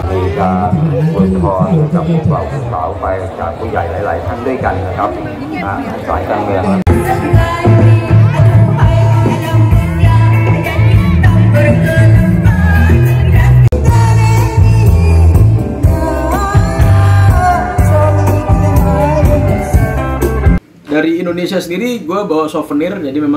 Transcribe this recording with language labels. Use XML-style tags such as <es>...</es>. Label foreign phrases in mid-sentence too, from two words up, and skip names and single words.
<th>มีการอวยพรกับพวกเราสาวไปจากผู้ใหญ่หลายๆท่านด้วยกันนะครับสายการเมือง</th> <id>Dari Indonesia sendiri gue bawa souvenir, jadi memang</id>